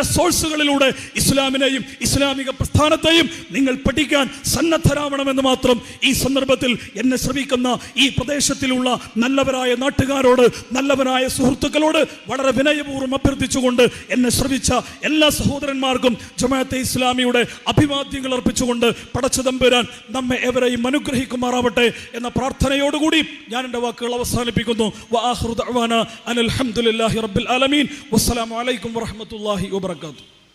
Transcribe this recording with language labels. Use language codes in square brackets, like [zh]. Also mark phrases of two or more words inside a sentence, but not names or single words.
[ml] സോഴ്സുകളിലൂടെ ഇസ്ലാമിനെയും ഇസ്ലാമിക പ്രസ്ഥാനത്തെയും നിങ്ങൾ പഠിക്കാൻ സന്നദ്ധരാവണമെന്ന് മാത്രം ഈ സന്ദർഭത്തിൽ എന്നെ ശ്രമിക്കുന്ന ഈ പ്രദേശത്തിലുള്ള നല്ലവരായ നാട്ടുകാരോട്, നല്ലവരായ സുഹൃത്തുക്കളോട് വളരെ വിനയപൂർവ്വം അഭ്യർത്ഥിച്ചുകൊണ്ട് എന്നെ ശ്രമിച്ച എല്ലാ സഹോദരന്മാർക്കും ജമാഅത്തെ ഇസ്ലാമിയുടെ അഭിവാദ്യങ്ങൾ അർപ്പിച്ചുകൊണ്ട് പടച്ചതമ്പുരാൻ നമ്മെ എവരെയും അനുഗ്രഹിക്കുമാറാവട്ടെ എന്ന പ്രാർത്ഥനയോടുകൂടി ഞാൻ എൻ്റെ വാക്കുകൾ അവസാനിപ്പിക്കുന്നു. [ar] وآخر دعوانا أن الحمد لله رب العالمين والسلام عليكم ورحمة الله وبركاته.